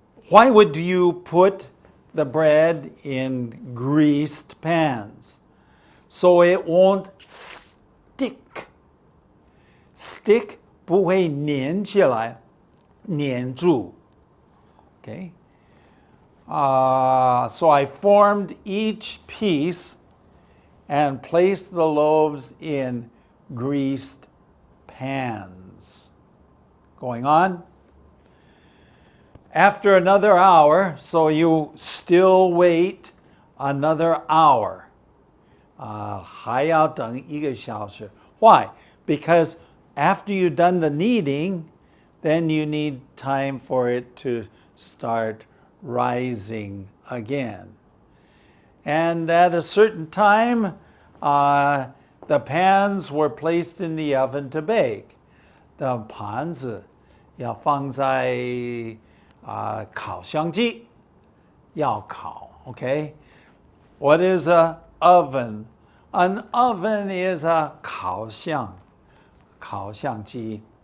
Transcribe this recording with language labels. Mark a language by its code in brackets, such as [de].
[en] Why would you put the bread in greased pans? So it won't stick. [zh] Stick 不会粘起来, 粘住. [en] Okay? So I formed each piece and placed the loaves in greased pans. Going on. After another hour, so you still wait another hour. [zh] 还要等一个小时. [en] Why? Because after you've done the kneading, then you need time for it to start rising again. And at a certain time, the pans were placed in the oven to bake. [zh] The 盘子要放在烤箱机要烤, okay? [en] What is an oven? An oven is a 烤箱机.